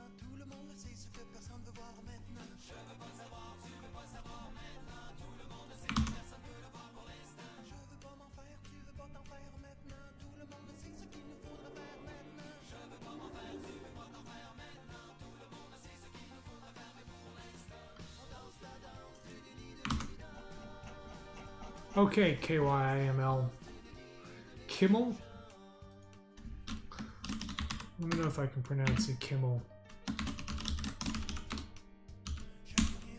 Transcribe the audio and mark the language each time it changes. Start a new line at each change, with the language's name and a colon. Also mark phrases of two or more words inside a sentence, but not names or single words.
French: Tout le monde le sait, ce que personne veut voir maintenant. Je veux pas le savoir, tu veux pas le savoir maintenant. Tout le monde le sait, que personne veut le voir pour l'instant. Je veux pas m'en faire, tu veux pas t'en faire maintenant. Tout le monde le sait, ce qu'il nous faudra faire maintenant. Je veux pas m'en faire, tu veux pas t'en faire maintenant. Tout le monde le sait, ce qu'il nous faudra faire, mais pour l'instant, on danse la danse du dili-dili-da.
English: Okay, KYIML. Kimmel? Let me know if I can pronounce it Kimmel.
French: Je veux